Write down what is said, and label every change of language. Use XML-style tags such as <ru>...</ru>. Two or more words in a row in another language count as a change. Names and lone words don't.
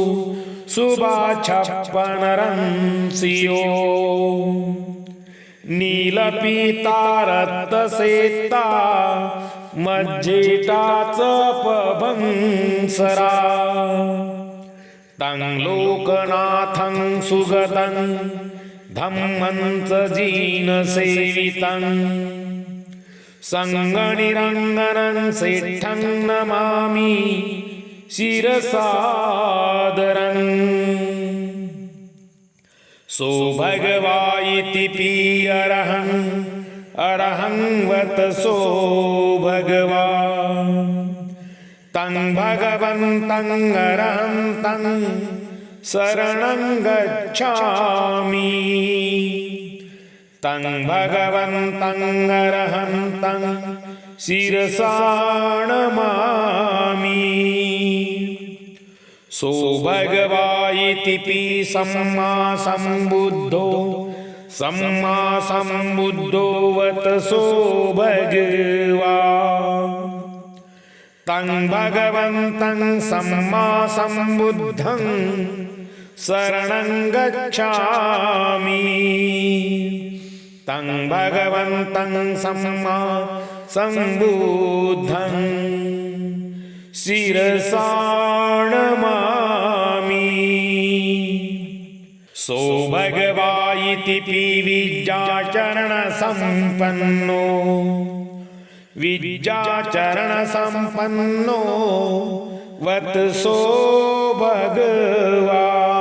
<pi>सुभाच्छप्पनरंसियो नीलपीतारक्तसेता मज्जेटाच पभंसरा तं लोकनाथं सुगतं धम्मं च जीनसेवितं संगनिरङ्गनं सेठ्ठं नमामि शिरसादरम् सो भगवा इति अरहं वत सो भगवा तं भगवन्तं अरहन्तं शरणं गच्छामि तं भगवन्तं अरहन्तं शिरसा नमामि सो भगवा इति सम्मा सम्बुद्धो वत सो भगवा तं भगवन्तं सम्मा सम्बुद्धं शरणं गच्छामि तं भगवन्तं सम्मा सम्बुद्धं शिरसा नमामि सो भगवा इति विद्याचरणसम्पन्नो वत सो भगवा</pi>